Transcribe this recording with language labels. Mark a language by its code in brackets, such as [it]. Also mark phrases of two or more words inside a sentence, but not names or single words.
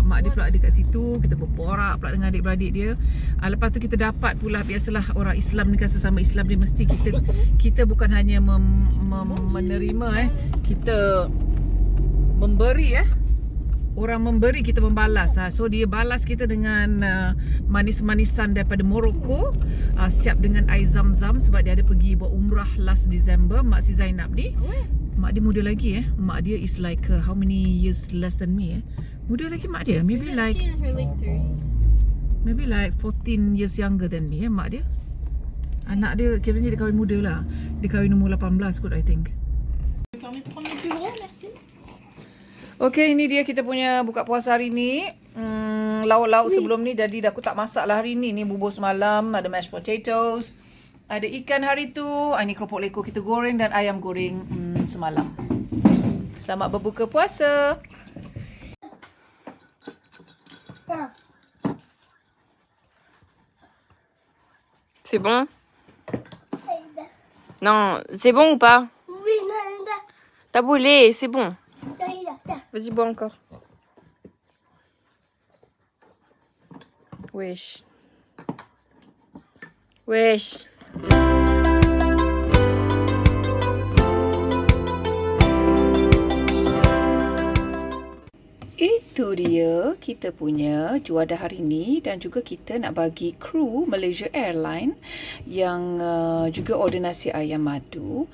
[ms] Mak dia pula ada kat situ, kita berborak pula dengan adik-beradik dia. Lepas tu kita dapat pula, biasalah orang Islam ni kan, sesama Islam dia mesti kita bukan hanya menerima kita memberi orang memberi, kita membalas. So dia balas kita dengan manis-manisan daripada Morocco, siap dengan air zam-zam sebab dia ada pergi buat umrah [en] last December. [ms] Mak si Zainab ni, mak dia muda lagi mak dia [en] is like how many years less than me [ms] muda lagi mak dia, [en] maybe Isn't like she in her late 30s? maybe like 14 years younger than me [ms] mak dia. Anak dia kiranya dia kahwin muda lah, dia kahwin umur 18 kot [en] I think. [fr] Je me permets de prendre le plus gros, merci. [ms] Okay, ini dia kita punya buka puasa hari ni. Lauk-lauk sebelum ni jadi aku tak masak lah hari ni. Ni bubur semalam, ada [en] mashed potatoes, [ms] ada ikan hari tu, ini keropok leko kita goreng dan ayam goreng semalam. Selamat berbuka puasa. [fr] C'est bon? Non, c'est bon ou pas? Oui, Nanda. T'as brûlé, c'est bon. Nanda. Vas-y, bois encore. Wesh. Wesh. [ms] Itu dia kita punya juada hari ni, dan juga kita nak bagi kru Malaysia Airlines yang juga order nasi ayam madu.